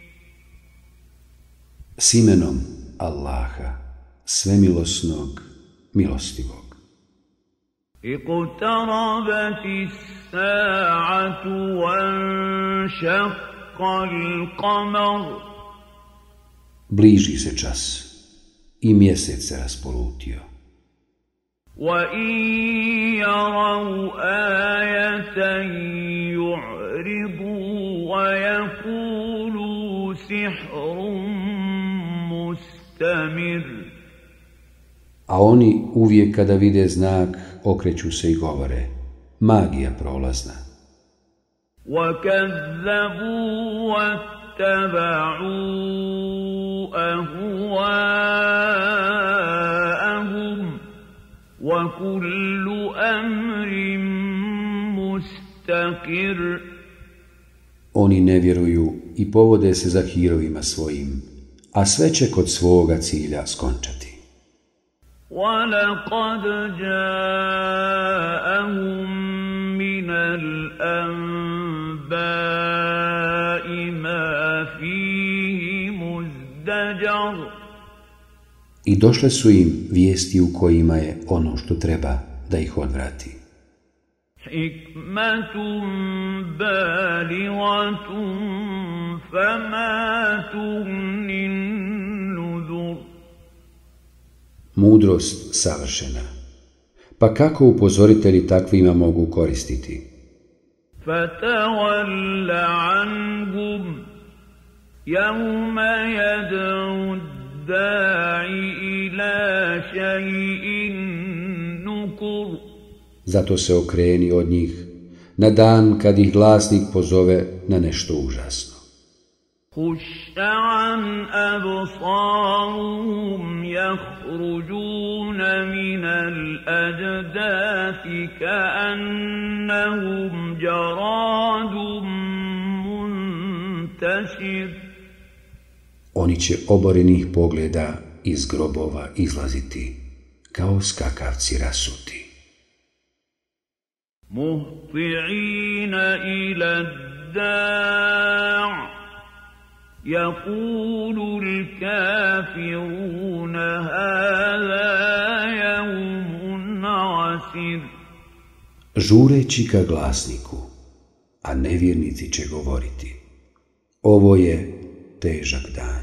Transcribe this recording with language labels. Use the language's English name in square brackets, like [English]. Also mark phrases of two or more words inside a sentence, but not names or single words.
[Bosnian] S imenom Allaha, svemilosnog, milostivog. [Arabic] اقتربت الساعة وانشق القمر. [Bosnian] Bliži se čas i mjesec se raspolutio. [Arabic] وَإِنْ يَرَوْا آيَةً يُعْرِضُوا وَيَقُولُوا سِحْرٌ مُسْتَمِرٌ. [Bosnian] A oni uvijek kada vide znak okreću se i govore: magija prolazna. [Arabic] وَكَذَّبُوا وَاتَّبَعُوا أَهْوَاءَهُمْ وَكُلُّ أَمْرٍ مُسْتَقِرٌ. [Bosnian] Oni ne vjeruju i povode se za hirovima svojim, a sve će kod svoga cilja skončati. [Arabic] وَلَقَدْ جَاءَهُمْ مِنَ الْأَنْبَاءِ مَا فِيهِ مُزْدَجَرٌ. [Bosnian] I došle su im vijesti u kojima je ono što treba da ih odvrati. [Arabic] حكمة بالغة فما تغن النذر. [Bosnian] Mudrost savršena, pa kako upozoritelji takvima mogu koristiti? [Arabic] فتول عنهم يوم يدع الداع إلى شيء نكر. [Bosnian] Zato se okreni od njih na dan kad ih glasnik pozove na nešto užasno. [Arabic] خشعا أبصارهم يخرجون من الأجداث كأنهم جراد منتشر. [Bosnian] Oni će oborenih pogleda iz grobova izlaziti kao skakavci rasuti. [Arabic] مهطعين إلى الداع يقول الكافرون هذا يوم عسر. [Bosnian] Žureći ka glasniku, a nevjernici će govoriti: ovo je težak dan.